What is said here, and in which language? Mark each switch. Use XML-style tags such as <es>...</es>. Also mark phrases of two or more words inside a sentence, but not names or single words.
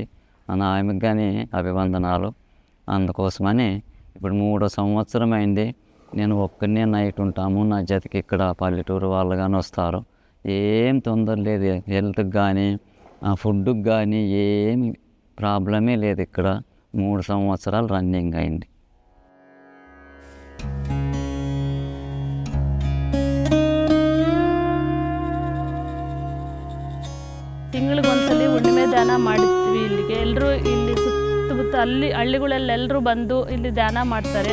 <te>ఆమెకు కానీ అభివందనాలు. అందుకోసమని ఇప్పుడు 3వ సంవత్సరం అయింది. నేను ఒక్కనే నైట్ ఉంటాము, నా జతకి ఇక్కడ పల్లెటూరు వాళ్ళు కానీ వస్తారు. ఏం తొందర లేదు, హెల్త్కి కానీ ఫుడ్కి కానీ ఏమి ప్రాబ్లమే లేదు. ఇక్కడ 3 సంవత్సరాలు రన్నింగ్ అయింది.</te> <kn>ತಿಂಗಳಿಗೊಂದ್ಸಲಿ ಹುಣ್ಣಿಮೆ ಧ್ಯಾನ ಮಾಡಿರ್ತೀವಿ. ಇಲ್ಲಿಗೆ ಎಲ್ಲರೂ ಇಲ್ಲಿ ಸುತ್ತಮುತ್ತ ಹಳ್ಳಿಗಳಲ್ಲಿ ಎಲ್ಲರೂ ಬಂದು ಇಲ್ಲಿ ಧ್ಯಾನ ಮಾಡ್ತಾರೆ.</kn>